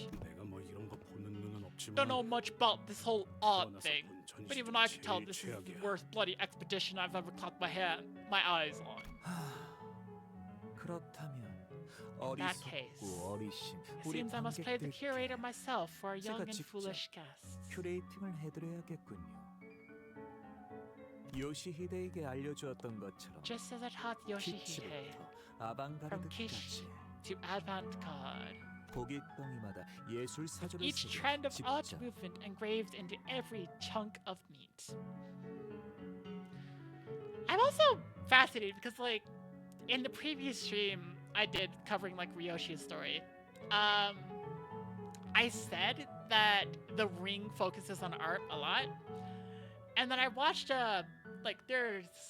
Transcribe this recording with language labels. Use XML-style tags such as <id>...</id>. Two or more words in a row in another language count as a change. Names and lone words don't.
<en>Don't know much about this whole art thing, but even I can tell this is the worst bloody expedition I've ever caught my eyes on. In that case, it seems I must play the curator myself for our young and foolish guests.</en> <ko>큐레이팅을 해드려야겠군요. 요시히데에게 알려주었던 것처럼</ko> <en>Just as I taught Yoshihide, from Kish to avant-garde,</en> <ko>고깃덩이마다 예술 사조를</ko> <en>each</en> <ko>쓰고</ko> <en>trend of art</en> <ko>집자.</ko> <en>movement engraved into every chunk of meat. I'm also fascinated because, like, in the previous stream I did covering like Ryoshi's story, I said that the ring focuses on art a lot, and then I watched like there's</en>